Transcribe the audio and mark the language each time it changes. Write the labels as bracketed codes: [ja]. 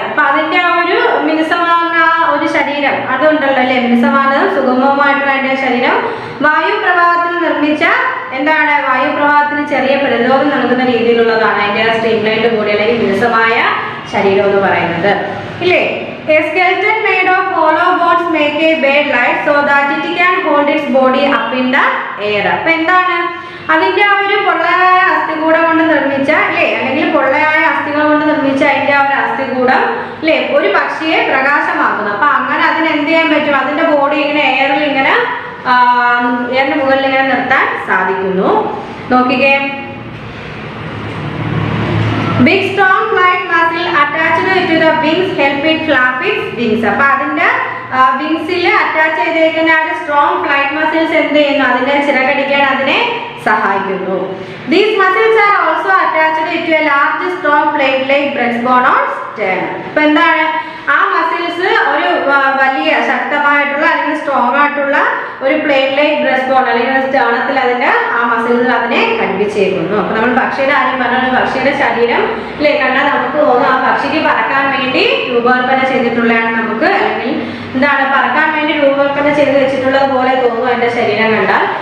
[ml] അപ്പൊ അതിന്റെ ആ ഒരു മിനുസമാർന്ന ഒരു ശരീരം അതുണ്ടല്ലോ അല്ലെ, മിനുസമാർന്നതും സുഗമവുമായിട്ടുള്ള അതിന്റെ ശരീരം വായു പ്രവാഹത്തിൽ നിർമ്മിച്ച എന്താണ് വായു പ്രവാഹത്തിന് ചെറിയ പ്രതിരോധം നൽകുന്ന രീതിയിലുള്ളതാണ് അതിന്റെ ആ സ്ട്രീംലൈൻഡ് ബോഡി അല്ലെങ്കിൽ മിനുസമായ ശരീരം എന്ന് പറയുന്നത് ഇല്ലേ. [en] A skeleton made of hollow bones make a bed light so that it can hold its body up in the air. [ml] അപ്പോൾ എന്താണ് അതിന്റെ ആ ഒരു പൊള്ളയായ അസ്ഥികൂടം കൊണ്ട് നിർമ്മിച്ച അല്ലേ അല്ലെങ്കിൽ പൊള്ളയായ അസ്ഥികൾ കൊണ്ട് നിർമ്മിച്ച അതിന്റെ ആ ഒരു അസ്ഥികൂടം അല്ലേ ഒരു പക്ഷിയെ പ്രകാശമാക്കുന്നു. അപ്പൊ അങ്ങനെ അതിന് എന്ത് ചെയ്യാൻ പറ്റും, അതിന്റെ ബോഡി ഇങ്ങനെ എയറിൽ ഇങ്ങനെ എയറിന് മുകളിൽ ഇങ്ങനെ നിർത്താൻ സാധിക്കുന്നു. [en] നോക്കിക്കേ, big strong flight muscle attached to the wings help it flap its wings. [ml] അപ്പോൾ അതിന്റെ വിങ്സിൽ അറ്റാച്ച് ചെയ്തിരിക്കുന്ന ആ ഒരു സ്ട്രോങ് ഫ്ലൈറ്റ് മസിൽസ് എന്ത് ചെയ്യുന്നു, അതിന്റെ ചിറകടിക്കാൻ അതിനെ സഹായിക്കുന്നു. [en] These muscles are also attached to a large strong plate like breastbone or sternum. [ml] അപ്പോൾ എന്താണ് ആ മസിൽസ് ഒരു വലിയ ശക്തമായിട്ടുള്ള അല്ലെങ്കിൽ സ്ട്രോങ് ആയിട്ടുള്ള ഒരു പ്ലേറ്റ് ലൈക്ക് ബ്രസ്റ്റ് ബോൺ അല്ലെങ്കിൽ സ്റ്റേണത്തിൽ അതിന്റെ ആ മസിൽസ് അതിനെ ഘടിപ്പിച്ചേക്കുന്നു. അപ്പൊ നമ്മൾ പക്ഷിയുടെ കാര്യം പറഞ്ഞാൽ പക്ഷിയുടെ ശരീരം അല്ലേ കണ്ടാൽ നമുക്ക് തോന്നും ആ പക്ഷിക്ക് പറക്കാൻ വേണ്ടി രൂപകൽപ്പന ചെയ്തിട്ടുള്ളതാണ് നമുക്ക്, അല്ലെങ്കിൽ എന്താണ് പറക്കാൻ വേണ്ടി രൂപകൽപ്പന ചെയ്ത് വെച്ചിട്ടുള്ളത് പോലെ തോന്നും അതിന്റെ ശരീരം കണ്ടാൽ.